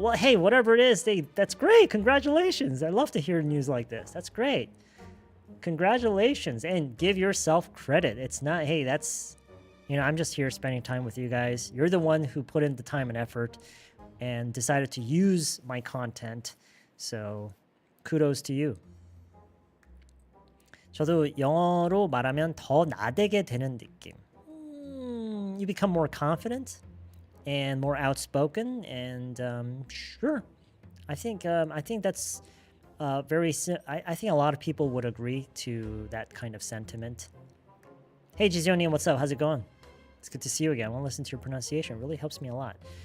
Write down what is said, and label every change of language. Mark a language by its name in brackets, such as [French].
[English] Well, hey, whatever it is, that's great. Congratulations. I love to hear news like this. That's great. Congratulations. And give yourself credit. It's not, hey, that's, I'm just here spending time with you guys. You're the one who put in the time and effort and decided to use my content. So kudos to you. [Korean] 저도 영어로 말하면 더 나대게 되는 느낌. [English] You become more confident and more outspoken, and sure, I think that's I think a lot of people would agree to that kind of sentiment. Hey Jizyonin, what's up? How's it going? It's good to see you again. I want to listen to your pronunciation. It really helps me a lot.